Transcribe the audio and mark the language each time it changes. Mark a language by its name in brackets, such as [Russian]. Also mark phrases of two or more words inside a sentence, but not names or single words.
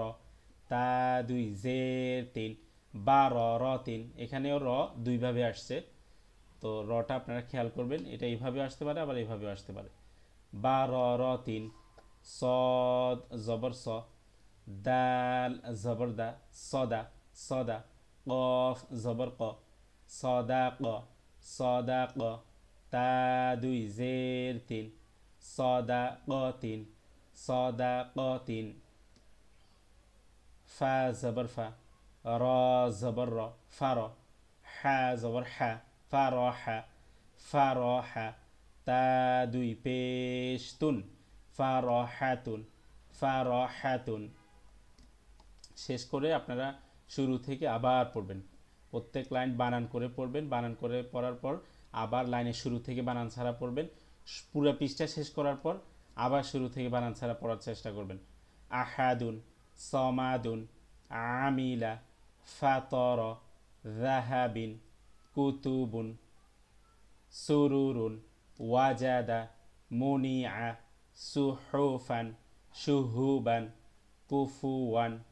[Bangla] তা দুই জের তিন বার র তিন এখানেও র দুইভাবে আসছে তো রটা আপনারা খেয়াল করবেন এটা এইভাবে আসতে পারে আবার এইভাবেও আসতে পারে বার র তিন সদ জবর স দাল জবর দা সদা সদা কফ জবর ক সদা ক সদা ক তা দুই জের তিন সদা ক তিন সদা ক তিন ফা জবর ফা র জবর র ফার হা জবর হা ফার হা ফার হা তা দুই পেশ তুন ফার হাতুন ফার হাতুন শেষ করে আপনারা শুরু থেকে আবার পড়বেন প্রত্যেক লাইন বানান করে পড়বেন বানান করে পড়ার পর আবার লাইনের শুরু থেকে বানান ছাড়া পড়বেন পুরো পৃষ্ঠা শেষ করার পর আবার শুরু থেকে বানান ছাড়া পড়ার চেষ্টা করবেন [Arabic] أَحَدٌ صَمَدٌ عَمِلَ فَطَرَ ذَهَبٍ كُتُبٌ سُرُورٌ وَجَدَ مُنِعَ صُحُفًا شُهُبًا كُفُوًا